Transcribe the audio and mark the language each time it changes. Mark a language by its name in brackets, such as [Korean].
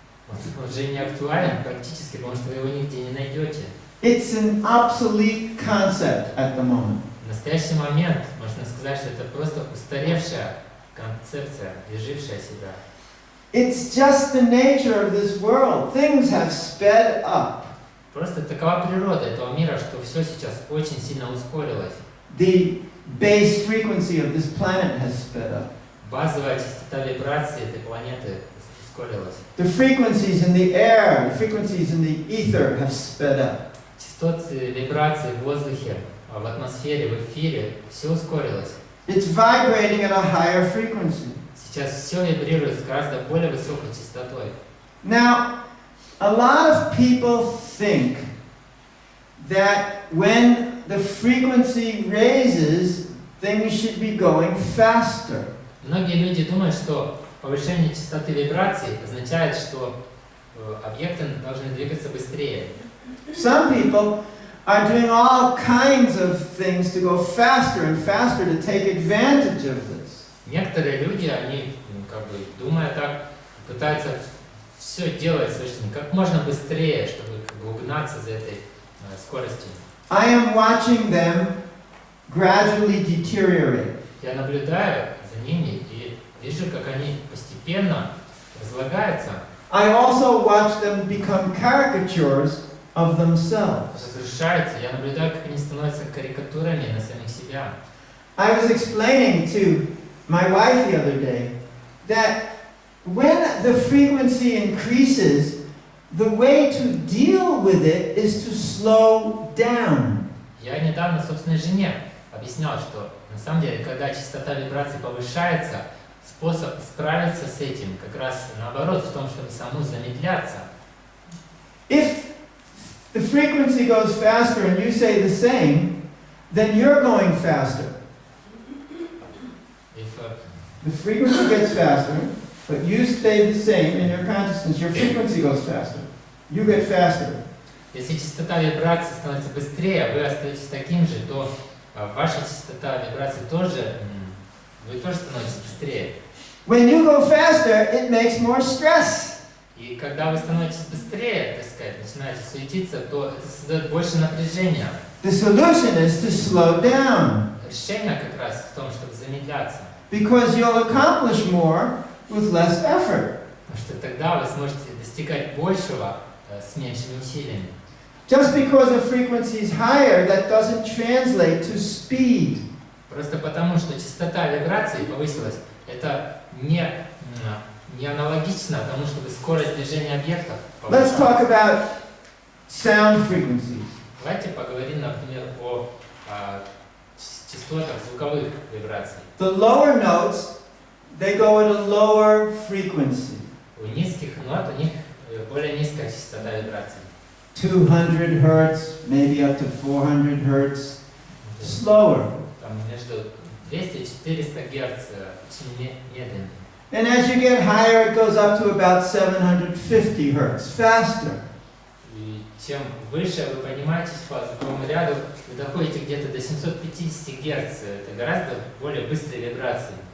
[Russian] Он уже не актуален практически, потому что вы его нигде не найдете. [English] It's an obsolete concept at the moment. [Russian] В настоящий момент можно сказать, что это просто устаревшая концепция, изжившая себя. [English] It's just the nature of this world. Things have sped up. [Russian] Просто такова природа этого мира, что все сейчас очень сильно ускорилось. [English] The base frequency of this planet has sped up. [Russian] Базовая частота вибрации этой планеты ускорилась. [English] The frequencies in the air, the frequencies in the ether have sped up. [Russian] Частоты вибраций в воздухе, в атмосфере, в эфире, все ускорилось. [English] It's vibrating at a higher frequency. [Russian] Сейчас все вибрирует с гораздо более высокой частотой. [English] Now, a lot of people think that when the frequency raises, things should be going faster. [Russian] Многие люди думают, что повышение частоты вибраций означает, что объекты должны двигаться быстрее. [English] Some people are doing all kinds of things to go faster and faster to take advantage of this. [Russian] Некоторые люди, они, думая так, пытаются все делать в своей жизни как можно быстрее, чтобы угнаться за этой скоростью. [English] I am watching them gradually deteriorate. [Russian] Я наблюдаю за ними и вижу, как они постепенно разлагаются. [English] I also watch them become caricatures of themselves. [Russian] Разрушаются. Я наблюдаю, как они становятся карикатурами на самих себя. [English] I was explaining to my wife the other day that when the frequency increases, the way to deal with it is to slow down. [Russian] Я недавно собственной жене объяснял, что на самом деле, когда частота вибраций повышается, способ справиться с этим как раз наоборот в том, чтобы саму замедляться. [English] If the frequency goes faster and you say the same, then you're going faster. The frequency gets faster, but you stay the same in your consciousness. Your frequency goes faster. You get faster. [Russian] Если частота вибраций становится быстрее, а вы остаетесь таким же, то ваша частота вибраций тоже, вы тоже становитесь быстрее. [English] When you go faster, it makes more stress. [Russian] И когда вы становитесь быстрее, так сказать, начинаете суетиться, то это создает больше напряжения. [English] The solution is to slow down. [Russian] Решение как раз в том, чтобы замедляться. [English] Because you'll accomplish more with less effort. [Russian] Потому что тогда вы сможете достигать большего с меньшими усилиями. [English] Just because the frequency is higher, that doesn't translate to speed. [Russian] Просто потому, что частота вибраций повысилась, это не не аналогично тому, чтобы скорость движения объектов [English] Let's [Russian] повышалась. [English] talk about sound frequencies. [Russian] Давайте поговорим, например, о частотах звуковых вибраций. [English] The lower notes, they go at a lower frequency. [Russian] У низких нот у них более низкая частота вибраций. [English] 200 hertz, maybe up to 400 hertz. Slower. [Russian] Там между 200 и 400 Гц, очень медленно. [English] And as you get higher, it goes up to about 750 hertz, faster. [Russian] И чем выше вы поднимаетесь по звуковому ряду, вы доходите где-то до 750 Гц. Это гораздо более быстрые вибрации.